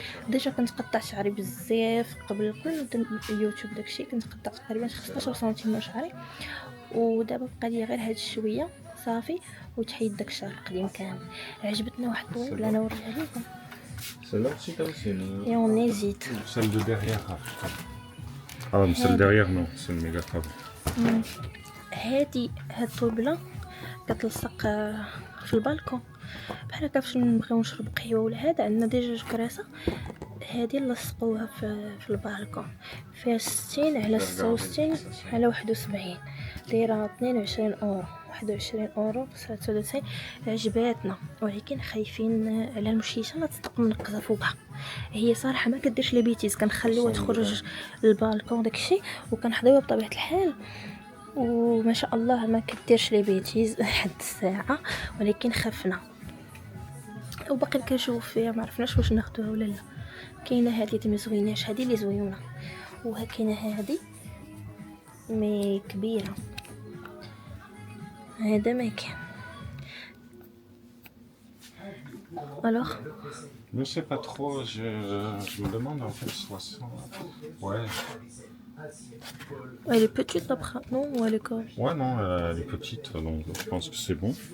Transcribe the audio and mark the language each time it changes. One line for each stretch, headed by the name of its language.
Arabic: ديجا كنت قطع شعري بزاف قبل نبدا اليوتيوب داكشي، كنت قطع تقريبا 15 سنتيم من شعري، ودابا بقى لي غير هاد شويه صافي وتحيد داك الشعر القديم كامل. عجبتنا واحد الطويبله انا نوريها لكم.
French: Celle-là aussi, c'est
Arabic: اي اون نيزيت.
French: celle de derrière. Ah, mais celle derrière, non, c'est une méga table.
Arabic: هاد الطويبله كتلصق في البالكون بحال هكا. فاش نبغيو نشرب قهوه ولا هذا، عندنا ديجا كراسه هادي لصقوها في البالكون، فيها 60 على 66 على 71، دايره 22 اورو 21 اورو 93. عجباتنا، ولكن خايفين على المشيشه لا تصدق منقزه فوقها. هي صراحه ما كديرش لي بيتيز، كنخليوها تخرج للبالكون داكشي وكنحضيوها بطبيعه الحال، وما شاء الله ما كديرش لي بيتيز لحد الساعه، ولكن خفنا وباقي كنشوف فيها، ما عرفناش واش ناخذوها ولا لا. كاينه هذه اللي مزويناش، هذه اللي زويونه، وهكاينه هذه مي كبيره، هذا ما كان.
French: alors Je ne sais pas trop, je me demande en fait 60. Ouais. elle est petite après, non, ou elle est quoi? Ouais, non, elle est petite, donc je pense que c'est bon.